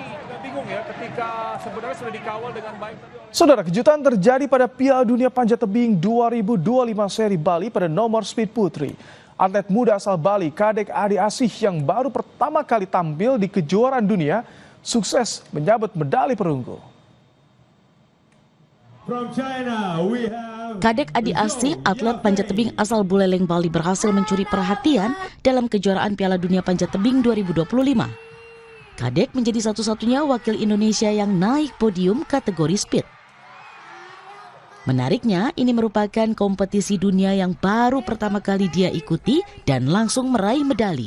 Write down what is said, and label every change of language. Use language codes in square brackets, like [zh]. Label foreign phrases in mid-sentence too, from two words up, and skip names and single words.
[id] Bingung ya ketika sebenarnya sudah dikawal dengan baik. Saudara, kejutan terjadi pada Piala Dunia Panjat Tebing 2025 seri Bali pada nomor speed putri. Atlet muda asal Bali, Kadek Adi Asih yang baru pertama kali tampil di kejuaraan dunia, sukses menyabet medali perunggu. Kadek Adi Asih, atlet panjat tebing asal Buleleng, Bali, berhasil mencuri perhatian dalam kejuaraan Piala Dunia Panjat Tebing 2025. Kadek menjadi satu-satunya wakil Indonesia yang naik podium kategori speed. Menariknya, ini merupakan kompetisi dunia yang baru pertama kali dia ikuti dan langsung meraih medali.